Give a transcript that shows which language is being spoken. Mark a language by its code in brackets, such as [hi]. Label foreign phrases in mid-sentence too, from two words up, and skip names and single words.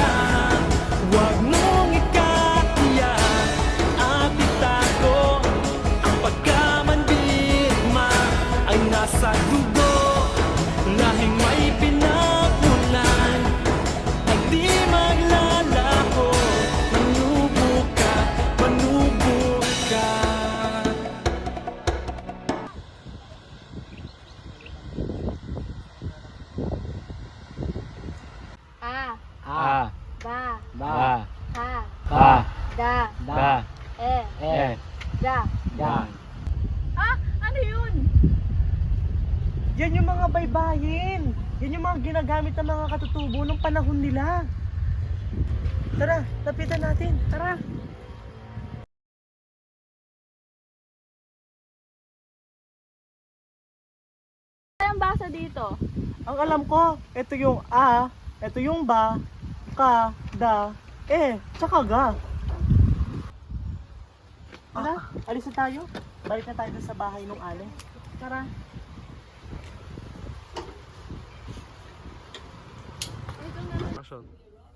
[tl] Huwag mong ikatiyak at itago, ang pagkamandirma ay nasa dugo. Lahing may pinapunan ay di maglalaho. Manubo ka, manubo ka. A, A, ba, ba, ha, ba, da, da, e, da. da. Ah, ano yun? Yan yung mga baybayin. Yan yung mga ginagamit ng mga katutubo ng panahon nila. Tara, lapitan natin. Tara. Anong basa dito? Ang alam ko, ito yung A, ito yung ba, ka, da, tsaka ga. Alis na tayo. Balik na tayo dun sa bahay nung Ale. Tara. Action.